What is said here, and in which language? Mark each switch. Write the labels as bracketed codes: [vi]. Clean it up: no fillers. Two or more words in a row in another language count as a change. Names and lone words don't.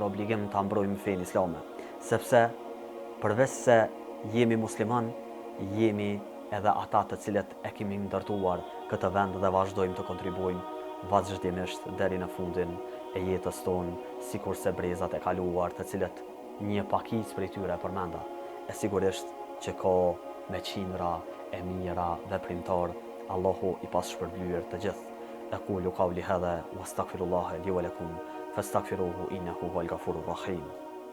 [sq] obligim të mbrojmë fenë islame, sepse përveç se jemi musliman, jemi edhe ata të cilët e kemi ndërtuar këtë vend dhe vazhdojmë të kontribuojmë vazhdimisht deri në fundin e jetës tonë, sikurse brezat e kaluar, të cilët një pakicë prej tyre e përmenda, e sigurisht që ka me qindra e mira veprimtar, Allahu i passhpërblyer të gjithë. [ar] أقول قولي هذا وأستغفر الله لي ولكم فاستغفروه إنه هو الغفور الرحيم.